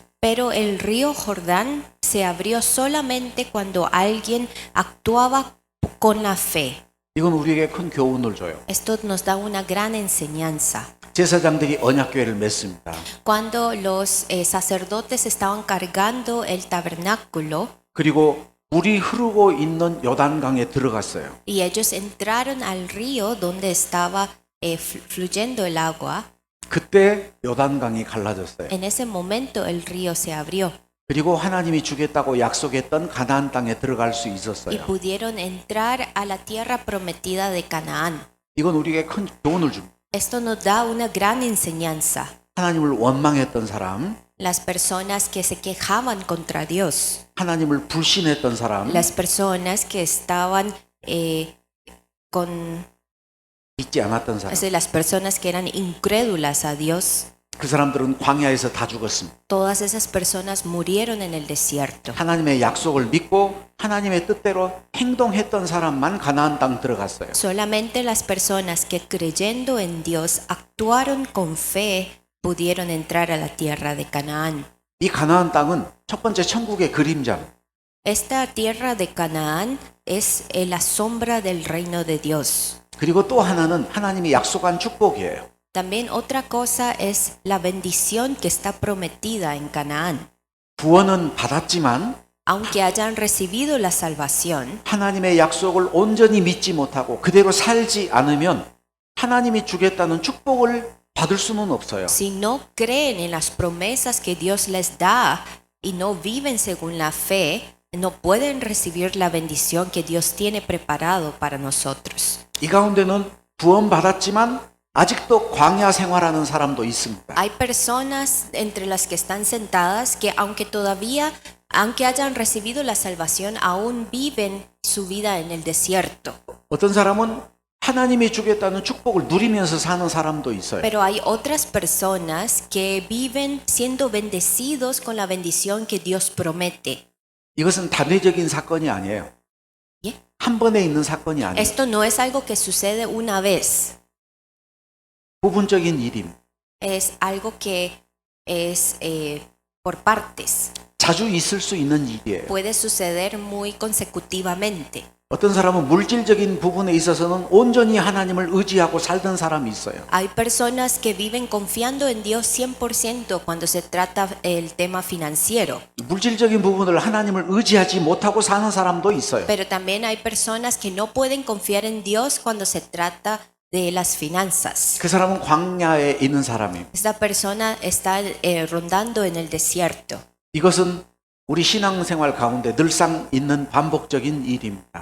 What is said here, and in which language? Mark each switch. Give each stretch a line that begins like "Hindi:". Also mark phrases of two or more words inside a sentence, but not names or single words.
Spanish: Pero el río Jordán se abrió solamente cuando alguien actuaba con la fe.
Korean: 이건 우리에게 큰 교훈을 줘요.
Spanish: Esto nos da una gran enseñanza.
Korean: 제사장들이 언약궤를 맸습니다.
Spanish: Cuando los sacerdotes estaban cargando el tabernáculo
Korean: 그리고 물이 흐르고 있는 요단강에 들어갔어요.
Spanish: y ellos entraron al río donde estaba fluyendo el agua,
Korean: 그때 요단강이 갈라졌어요.
Spanish: en ese momento el río se abrió
Korean: 그리고 하나님이 주겠다고 약속했던 가나안 땅에 들어갈 수
Spanish: y
Korean: 있었어요.
Spanish: pudieron entrar a la tierra prometida de Canaán.
Korean: 이건 우리에게 큰 교훈을 줍니다.
Spanish: Esto nos da una gran enseñanza.
Korean: 하나님을 원망했던 사람,
Spanish: Las personas que se quejaban contra Dios,
Korean: 하나님을 불신했던 사람,
Spanish: las personas que estaban
Korean: 믿지 않았던 사람,
Spanish: las personas que eran incrédulas a Dios,
Korean: 그 사람들은 광야에서 다 죽었습니다.
Spanish: todas esas personas murieron en el desierto.
Korean: 하나님의 약속을 믿고 하나님의 뜻대로 행동했던 사람만 가나안 땅 들어갔어요.
Spanish: Solamente las personas que creyendo en Dios actuaron con fe pudieron entrar a la tierra de Canaán.
Korean: 이 가나안 땅은 첫 번째 천국의 그림자입니다.
Spanish: Esta tierra de Canaán es la sombra del reino de Dios.
Korean: 그리고 또 하나는 하나님이 약속한 축복이에요.
Spanish: También otra cosa es la bendición que está prometida en Canaán.
Korean: 구원은 받았지만
Spanish: Aunque hayan recibido la salvación,
Korean: 하나님의 약속을 온전히 믿지 못하고 그대로 살지 않으면 하나님이 주겠다는 축복을 받을 수는 없어요.
Spanish: si no creen en las promesas que Dios les da y no viven según la fe, no pueden recibir la bendición que Dios tiene preparado para nosotros.
Korean: 이 가운데는 구원받았지만 아직도 광야 생활하는 사람도 있습니다.
Spanish: Hay personas entre las que están sentadas que aunque hayan recibido la salvación, aún viven su vida en el desierto.
Korean: 어떤 사람은 하나님이 주겠다는 축복을 누리면서 사는 사람도 있어요.
Spanish: Pero hay otras personas que viven siendo bendecidos con la bendición que Dios promete.
Korean: 이것은 단회적인 사건이 아니에요. 예? 한 번에 있는 사건이 아니에요.
Spanish: Esto no es algo que sucede una vez,
Korean: 부분적인 일임.
Spanish: es algo que es por partes.
Korean: 자주 있을 수 있는 일이에요.
Spanish: Puede suceder muy consecutivamente.
Korean: 어떤 사람은 물질적인 부분에 있어서는 온전히 하나님을 의지하고 살던 사람이 있어요.
Spanish: Hay personas que viven confiando en Dios 100% cuando se trata el tema financiero.
Korean: 물질적인 부분을 하나님을 의지하지 못하고 사는 사람도 있어요.
Spanish: Pero también hay personas que no pueden confiar en Dios cuando se trata de las finanzas.
Korean: 그 사람은 광야에 있는 사람이에요.
Spanish: Esta persona está rondando en el desierto.
Korean: 이것은 우리 신앙생활 가운데 늘상 있는 반복적인 일입니다.